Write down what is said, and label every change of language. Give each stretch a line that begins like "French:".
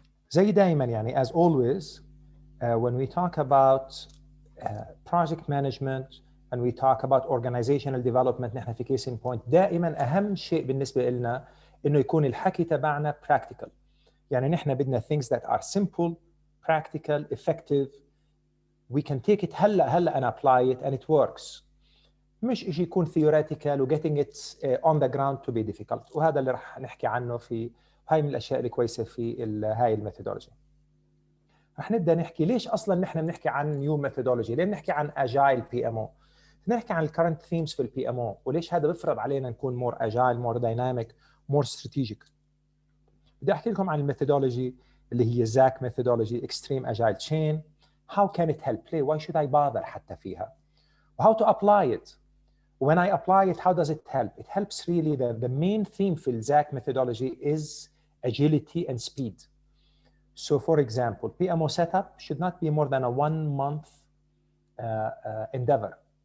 Arabic: زي دايما يعني,
English: as always, when we talk about project management and we talk about organizational development,
Arabic: نحن في Case in Point دائما أهم شيء بالنسبة لنا إنه يكون الحكي تبعنا practical. يعني نحن بدنا
English: things that are simple, practical, effective. We can take it
Arabic: هلا
English: and apply it and it works.
Arabic: مش إشي يكون
English: theoretical و getting it on the ground to be difficult.
Arabic: وهذا اللي رح نحكي عنه في هاي من الأشياء اللي كويسة في هاي الميثودولوجي. رح نبدأ نحكي ليش أصلاً نحن بنحكي عن
English: new methodology؟
Arabic: ليه بنحكي عن Agile PMO؟ بنحكي عن
English: current themes
Arabic: في PMO وليش هذا بفرض علينا نكون
English: more agile, more dynamic, more strategic.
Arabic: بدي أحكي لكم عن الميثودولوجي اللي هي XAC methodology, extreme agile chain.
English: How can it help? Why should I bother
Arabic: حتى فيها?
English: How to apply it? When I apply it, how does it help? It helps really, the main theme for the XAC methodology is agility and speed. So for example, PMO setup should not be more than a 1 month endeavor.